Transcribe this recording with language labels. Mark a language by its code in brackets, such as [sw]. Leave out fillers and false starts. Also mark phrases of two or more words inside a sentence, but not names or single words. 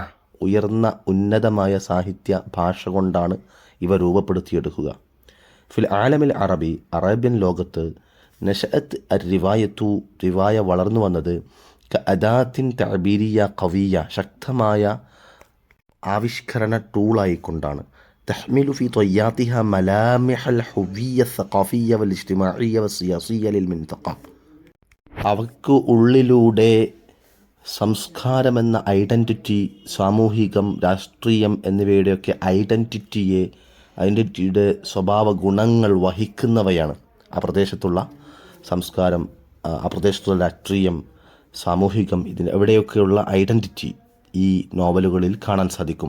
[ml] ഉയർന്ന ഉന്നതമായ സാഹിത്യ ഭാഷ കൊണ്ടാണ് ഇവ രൂപപ്പെടുത്തിയെടുക്കുക. [ar] في العالم العربي. [ml] അറേബ്യൻ ലോകത്ത് [ar] نشأت الرواية. [ml] റിവായ വളർന്നു വന്നത് [ar] كأداة تعبيرية قوية. [ml] ശക്തമായ ആവിഷ്കരണ ടൂളായിക്കൊണ്ടാണ്. [ar] تحمل في طياتها ملامح الهوية الثقافية والاجتماعية والسياسية للمنطقة. [ml] അവയ്ക്ക് ഉള്ളിലൂടെ സംസ്കാരമെന്ന ഐഡൻറ്റിറ്റി, സാമൂഹികം, രാഷ്ട്രീയം എന്നിവയുടെയൊക്കെ ഐഡൻറ്റിറ്റിയുടെ സ്വഭാവ ഗുണങ്ങൾ വഹിക്കുന്നവയാണ് ആ പ്രദേശത്തുള്ള സംസ്കാരം, ആ പ്രദേശത്തുള്ള രാഷ്ട്രീയം, സാമൂഹികം, ഇതിന് എവിടെയൊക്കെയുള്ള ഐഡൻറ്റിറ്റി ഈ നോവലുകളിൽ കാണാൻ സാധിക്കും.